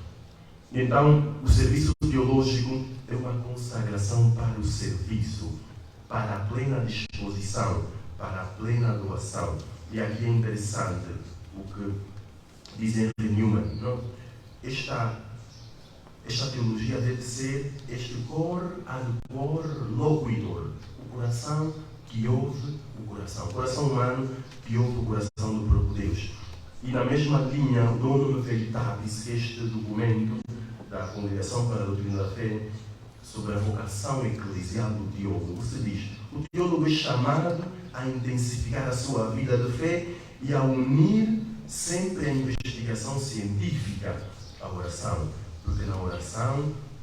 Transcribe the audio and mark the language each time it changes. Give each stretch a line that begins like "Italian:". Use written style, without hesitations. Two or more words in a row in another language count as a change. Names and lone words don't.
Portuguese: Então, o serviço teológico é uma consagração para o serviço, para a plena disposição, para a plena doação. E aqui é interessante o que diz Henry Newman, não? Esta teologia deve ser este
Latin: cor ad cor loquitur,
Portuguese: o coração que ouve o coração humano que ouve o coração do próprio Deus. E na mesma linha, o Donum Veritatis, este documento da Congregação para a Doutrina da Fé, sobre a vocação eclesial do teólogo, você diz: o teólogo é chamado a intensificar a sua vida de fé e a unir sempre a investigação científica à oração, porque na oração,